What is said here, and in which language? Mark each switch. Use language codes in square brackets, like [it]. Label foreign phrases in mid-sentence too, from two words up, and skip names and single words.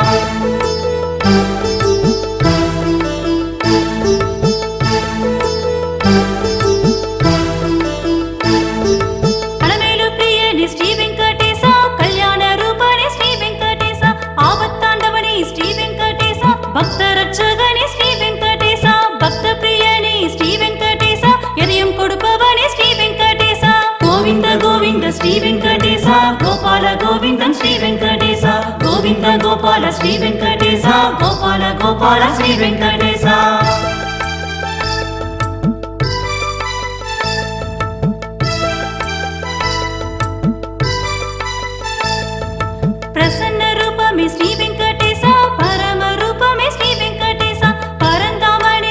[ta] அலமேலு பிரியனே ஸ்ரீ வெங்கடேசா, கல்யாண ரூபனே ஸ்ரீ வெங்கடேசா, ஆபத்தாண்டவனே ஸ்ரீ வெங்கடேசா, பக்த ரட்சகனே ஸ்ரீ வெங்கடேசா, பக்த பிரியனே ஸ்ரீ வெங்கடேசா, எதையும் கொடுப்பவனே ஸ்ரீ வெங்கடேசா. கோவிந்த கோவிந்த ஸ்ரீ வெங்கடேசா, கோபால கோவிந்தம் ஸ்ரீ வெங்கடேசா, கோவிந்த [te] గోవింద గోపాల శ్రీ వెంకటేశ గోపాల గోపాల శ్రీ వెంకటేశ ప్రసన్న రూపమే శ్రీ వెంకటేశ పరమ రూపమే శ్రీ వెంకటేశ పరంధామనే